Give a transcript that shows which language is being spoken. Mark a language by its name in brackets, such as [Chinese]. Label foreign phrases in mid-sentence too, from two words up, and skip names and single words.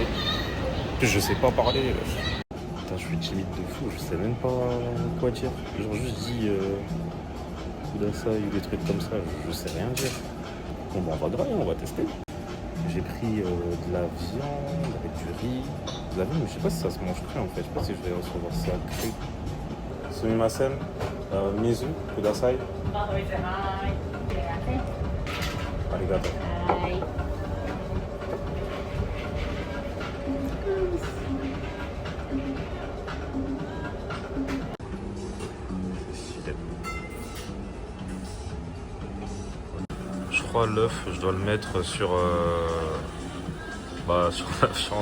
[French] En plus, je sais pas parler. Putain, je suis timide de fou, je sais même pas quoi dire. Genre juste dit Kudasai ou des trucs comme ça, je sais rien dire. Bon, bah, on va grailler, on va tester. J'ai pris de la viande avec du riz. De la viande, mais je sais pas si ça se mange cru en fait. Je sais pas si je vais recevoir ça cru. [Japanese] すみません、水、ください. [French] Arigato. Je crois l'œuf, je dois le mettre sur sur la viande.